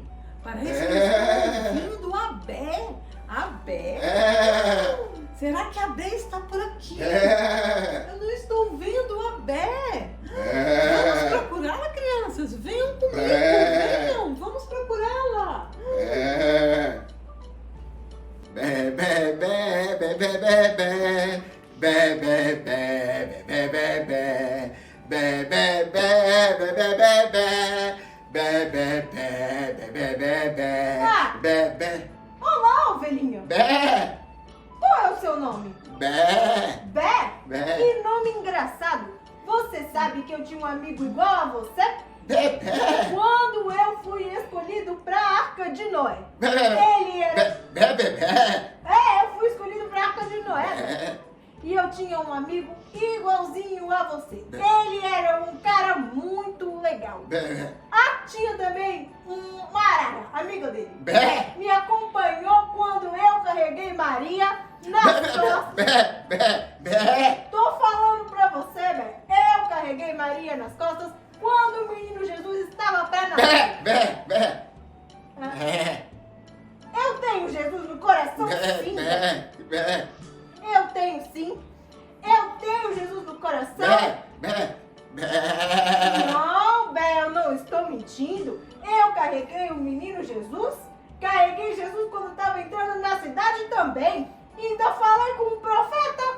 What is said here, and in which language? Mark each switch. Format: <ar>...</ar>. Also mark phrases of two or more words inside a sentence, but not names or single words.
<pt>Parece que eu estou ouvindo a Bé. A Bé? Será que a Bé está por aqui? Eu não estou vendo a Bé. Vamos procurá-la, crianças. Venham comigo, venham. Vamos procurá-la. Bé, bé, bé, bé, bé, bé, bé. Bé, bé, bé, bé, bé, bé. Bé, bé, bé, bé, bé, bé, bé. Bé, bé, bé, bé, bé, bé, bé. Ah! Bé, bé, Olá, ovelhinha. bé, Qual é o seu nome? bé, Bé? bé, Que nome engraçado. Você sabe que eu tinha um amigo igual a você? bé, bé. Quando eu fui escolhido para a Arca de Noé. Bé, bé, Ele era... bé, bé, bé. eu fui escolhido para a Arca de Noé. Bé, E eu tinha um amigo igualzinho a você. Ele era um cara muito legal. bé, Até tinha também uma arara, amiga dele. Bé. Me acompanhou quando eu carreguei Maria nas costas. Bé, bé, bé. Tô falando pra você, velho. Eu carreguei Maria nas costas quando o menino Jesus estava pra nascer. Bé, bé, bé. Bé, Eu tenho Jesus no coração, bé, sim. bé, bé. Eu tenho sim. Eu tenho Jesus no coração. Bé, bé, bé. Não, Bé, eu não estou mentindo. Eu carreguei o menino Jesus. Carreguei Jesus quando estava entrando na cidade também. E ainda falei com o profeta.</pt>